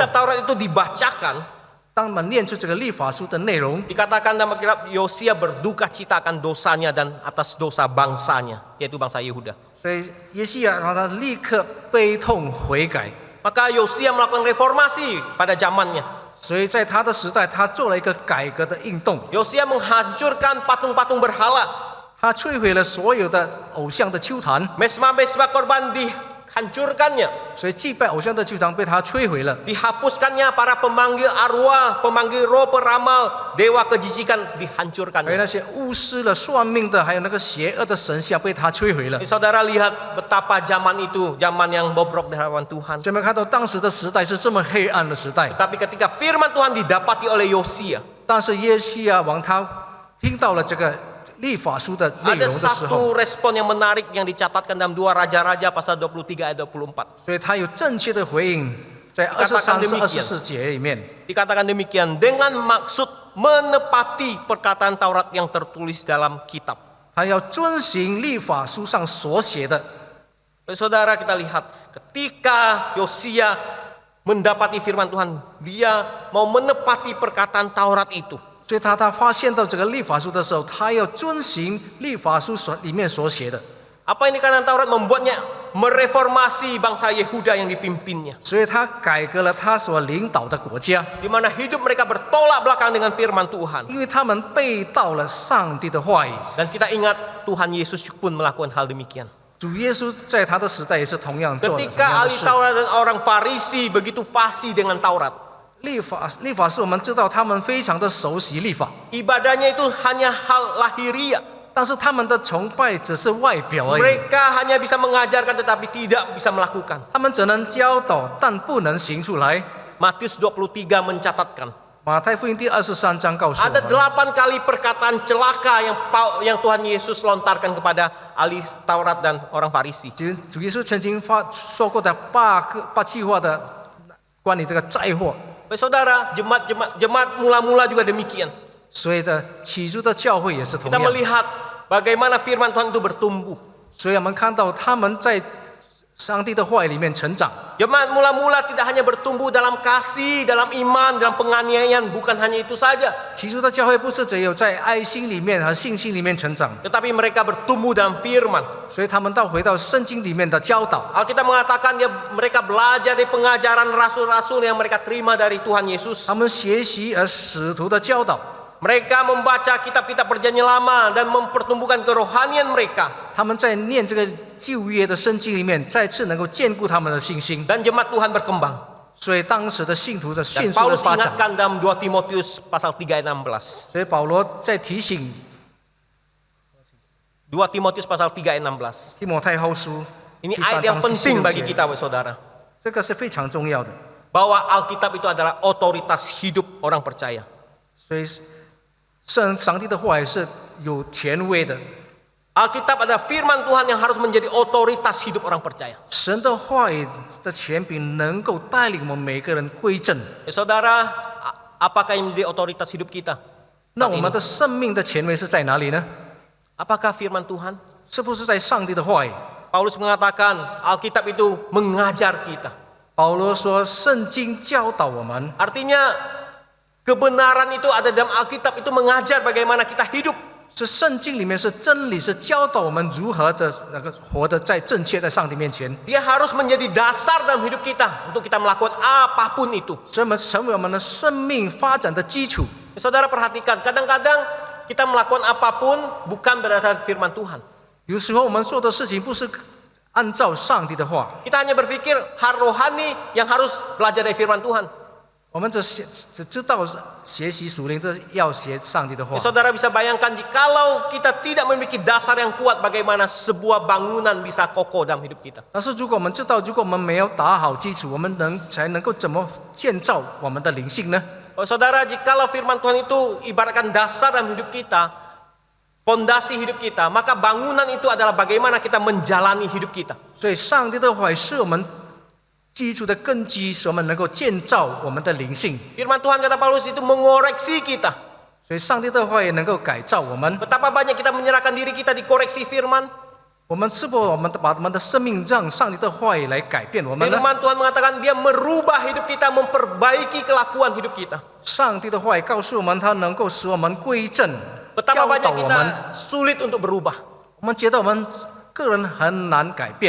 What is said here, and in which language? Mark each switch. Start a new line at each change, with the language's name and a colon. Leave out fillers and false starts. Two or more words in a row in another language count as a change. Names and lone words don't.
Indonesian: kitab Taurat itu dibacakan,
Chinese: 当我们念出这个律法书的内容，
Indonesian: dikatakan dalam kitab Yosia berduka cita akan dosanya dan atas dosa bangsanya, yaitu bangsa Yehuda.
Chinese: 所以耶西亚他立刻悲痛悔改。
Indonesian: Maka Yosia melakukan reformasi pada zamannya.
Chinese: 所以在他的时代，他做了一个改革的运动。
Indonesian: Yosia menghancurkan patung-patung berhala.
Chinese: 他摧毁了所有的偶像的丘坛，
Indonesian: mesbah-mesbah korban dihancurkannya,
Chinese: 所以祭拜偶像的丘坛被他摧毁了。
Indonesian: dihapuskannya para pemanggil arwah, pemanggil roh, peramal, dewa kejijikan
Chinese: 还有
Indonesian: dihancurkannya.
Chinese: 那些巫师了、算命的，还有那个邪恶的神像被他摧毁了。
Indonesian: Saudara lihat betapa zaman itu, zaman yang bobrok di hadapan Tuhan.
Chinese: 所以我们看到当时的时代是这么黑暗的时代，
Indonesian: Tapi ketika firman Tuhan didapati oleh Yosia,
Chinese: 但是耶西亚王他听到了这个律法书的内
Indonesian: ada
Chinese: 容的时候，
Indonesian: satu respon yang menarik yang dicatatkan dalam 2 Raja-Raja pasal 23 ayat 24.
Chinese: 所以他有正确的回应，在23至24节里面，
Indonesian: Dikatakan demikian, dengan maksud menepati perkataan Taurat yang tertulis dalam kitab.
Chinese: 他要遵行律法书上所写的。
Indonesian: Saudara, kita lihat ketika Yosia mendapati firman Tuhan, dia mau menepati perkataan Taurat itu.
Chinese: 所以他发现到这个律法书的时候，他要遵行律法书里面所写的。
Indonesian: Apa ini karena Taurat membuatnya mereformasi bangsa Yehuda yang dipimpinnya,
Chinese: 所以他改革了他所领导的国家，
Indonesian: di mana hidup mereka bertolak belakang dengan firman Tuhan.
Chinese: 因为他们背道了上帝的话语。
Indonesian: Dan kita ingat Tuhan Yesus pun melakukan hal demikian.
Chinese: 主耶稣在他的时代也是同样做的同
Indonesian: Ketika
Chinese: 样的
Indonesian: ahli
Chinese: 事。
Indonesian: Taurat dan orang Farisi begitu fasih dengan Taurat,
Chinese: 律法是我们知道他们非常的熟悉律法，
Indonesian: ibadahnya itu hanya hal lahiriah.
Chinese: 但是他们的崇拜只是外表而已，
Indonesian: Mereka hanya bisa mengajarkan tetapi tidak bisa melakukan.
Chinese: 他们只能教导，但不能行出来。
Indonesian: Matius 23 mencatatkan
Chinese: 马太福音第23章告诉我
Indonesian: ada
Chinese: 们，
Indonesian: 8 kali perkataan celaka yang Tuhan Yesus lontarkan kepada ahli Taurat dan orang Farisi.
Chinese: 主耶稣曾经说过的八句话的关于这个灾祸。
Indonesian: Saudara, jemaat mula-mula juga demikian.
Chinese: 所以的起初的教会也是同
Indonesian: Kita
Chinese: 样，
Indonesian: melihat bagaimana firman Tuhan itu bertumbuh.
Chinese: 所以我们看到他们在上帝的话语里面成长。
Indonesian: Jemaat mula-mula tidak hanya bertumbuh dalam kasih, dalam iman, dalam penganiayaan, bukan hanya itu saja.
Chinese: 起初的教会不是只有在爱心里面和信心里面成长，
Indonesian: Tetapi mereka bertumbuh dalam firman.
Chinese: 所以他们回到圣经里面的教导。
Indonesian: Alkitab mengatakan mereka belajar dari pengajaran rasul-rasul yang mereka terima dari Tuhan Yesus.
Chinese: 他们学习使徒的教导，
Indonesian: Mereka membaca kitab-kitab perjanjian lama dan mempertumbuhkan kerohanian mereka.
Chinese: 他们在念这个旧约的圣经里面，再次能够坚固他们的信心。
Indonesian: Dan jemaat Tuhan berkembang.
Chinese: 所以当时的信徒的
Indonesian: Dan
Chinese: 迅速的
Indonesian: Paulus
Chinese: 发展。
Indonesian: ingatkan dalam 2 Timotius pasal 3 ayat 16.
Chinese: 所以保罗在提醒
Indonesian: 2 Timotius pasal 3 ayat 16.
Chinese: 提摩太后书
Indonesian: Ini
Chinese: 第
Indonesian: ayat
Chinese: 3
Indonesian: yang
Chinese: 章
Indonesian: penting
Chinese: 16
Indonesian: bagi
Chinese: 节，
Indonesian: kita, saudara.
Chinese: 这个是非常重要的。
Indonesian: Bahwa Alkitab itu adalah otoritas hidup orang percaya.
Chinese: 所以上帝的话语是有权威的，
Indonesian: Alkitab adalah firman Tuhan yang harus menjadi otoritas hidup orang percaya.
Chinese: 神的话语的权柄能够带领我们每个人归正。
Indonesian: Saudara, apakah yang menjadi otoritas hidup kita?
Chinese: 那我们的生命的权威是在哪里呢？
Indonesian: Apakah firman Tuhan?
Chinese: 是不是在上帝的话语？
Indonesian: Paulus mengatakan Alkitab itu mengajar kita.
Chinese: 保罗说，圣经教导我们，
Indonesian: Artinya kebenaran itu ada dalam Alkitab itu mengajar bagaimana kita hidup.
Chinese: 是圣经里面是真理，是教导我们如何的活得在正确在上帝面前，
Indonesian: Dia harus menjadi dasar dalam hidup kita untuk kita melakukan apapun itu.
Chinese: 所以我们成为我们的生命发展的基础。
Indonesian: Saudara perhatikan, kadang-kadang kita melakukan apapun bukan berdasarkan firman Tuhan.
Chinese: 有时候我们做的事情不是按照上帝的话，
Indonesian: Kita hanya berpikir hal rohani yang harus belajar dari firman Tuhan.
Chinese: 我们只知道学习属灵的要学上帝的话。
Indonesian: Saudara bisa bayangkan jikalau kita tidak memiliki dasar yang kuat, bagaimana sebuah bangunan bisa kokoh dalam hidup kita.
Chinese: 但是如果我们知道，如果我们没有打好基础，我们才能够怎么建造我们的灵性呢？
Indonesian: Saudara, jikalau firman Tuhan itu ibaratkan dasar dalam hidup kita, fondasi hidup kita, maka bangunan itu adalah bagaimana kita menjalani hidup kita.
Chinese: 所以上帝的话语是我们基础的根基，使我们能够建造我们的灵性。
Indonesian: Firman Tuhan kata Paulus itu mengoreksi kita.
Chinese: 所以上帝的话语能够改造我们。
Indonesian: Betapa banyak kita menyerahkan diri kita dikoreksi firman.
Chinese: 我们是否把我们的生命让上帝的话语来改变我们呢？
Indonesian: Firman Tuhan mengatakan dia merubah hidup kita, memperbaiki kelakuan hidup kita.
Chinese: 上帝的话语告诉我们，它能够使我们归正，
Indonesian: Betapa
Chinese: 教导
Indonesian: banyak
Chinese: 我们。
Indonesian: kita sulit untuk berubah.
Chinese: 我们觉得我们个人很难改变，